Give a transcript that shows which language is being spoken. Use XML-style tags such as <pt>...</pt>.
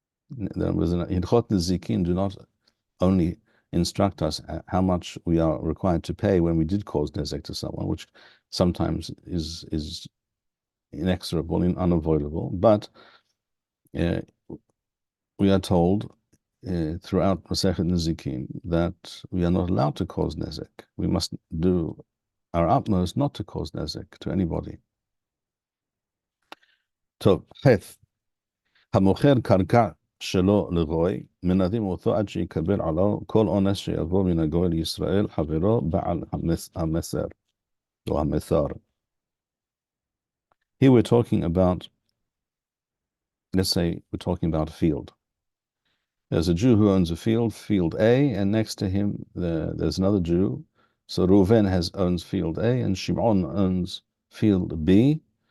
<en>Hilchot Nezikin do not only instruct us how much we are required to pay when we did cause nezek to someone, which sometimes is inexorable and unavoidable, but we are told throughout Masechet Nezikin that we are not allowed to cause nezek. We must do our utmost not to cause nezek to anybody.</en> <he>טוב, ח' המוכר קרקע שלו לגוי, מנדים אותו עד שיקבל עליו כל עונש שיבוא מן הגוי לישראל, חברו בעל המסר, או המסר.</he> <en>Here we're talking about, let's say we're talking about a field. There's a Jew who owns a field A, and next to him there's another Jew. So Reuven owns field A, and Shimon owns field B.</en>